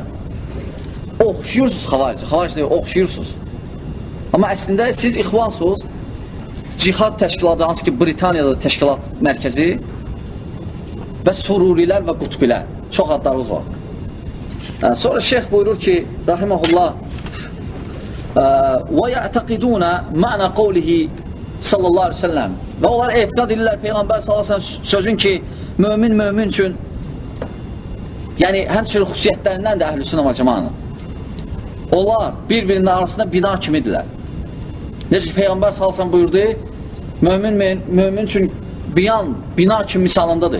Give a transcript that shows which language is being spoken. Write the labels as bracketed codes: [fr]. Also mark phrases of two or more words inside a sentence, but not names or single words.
[az] Oxşuyursunuz xavaricə. Xavaricdə oxşuyursunuz. Amma əslində siz ixvansınız. Cihad təşkilatı, hansı ki Britaniyada təşkilat mərkəzi və sururilər və qutbilər. Çox adlarımız var. Sonra şeyx buyurur ki, rahiməhullah, [ar] وَيَعْتَقِدُونَ مَعْنَ قَوْلِهِ صلى الله عليه وسلم [az] və onlar etiqad edirlər Peyğəmbər [ar] صلى الله عليه وسلم [az] sözün ki, mömin üçün, yəni həmçinin xüsusiyyətlərindən də əhl-i-sünnə və cəmanın. Onlar bir-birinin arasında bina kimidirlər. Necə ki, Peyğəmbər [ar] صلى الله عليه وسلم [az] buyurdu, mömin üçün bina kimi misalındadır.